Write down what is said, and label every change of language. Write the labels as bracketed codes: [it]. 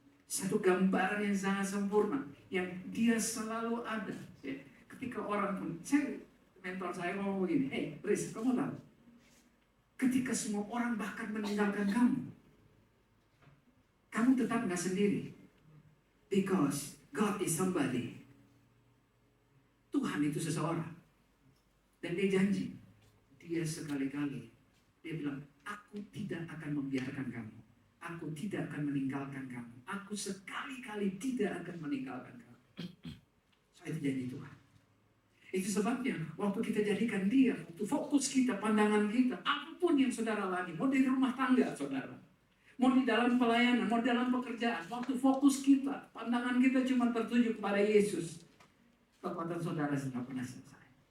[id] Satu gambaran yang sangat sempurna, yang dia selalu ada. Ya, ketika orang pun, mentor saya ngomong begini, hey Riz, kamu tahu? Ketika semua orang bahkan meninggalkan kamu tetap nggak sendiri. [en] Because God is somebody. [id] Tuhan itu seseorang. Dan dia janji, dia sekali-kali, dia bilang, aku tidak akan membiarkan kamu. Aku tidak akan meninggalkan kamu. Aku sekali-kali tidak akan meninggalkan kamu. So, itu janji Tuhan. Itu sebabnya waktu kita jadikan dia, waktu fokus kita, pandangan kita, apapun yang saudara lagi, mau di rumah tangga saudara, mau di dalam pelayanan, mau dalam pekerjaan, waktu fokus kita, pandangan kita cuma tertuju kepada Yesus, kekuatan saudara tidak pernah selesai.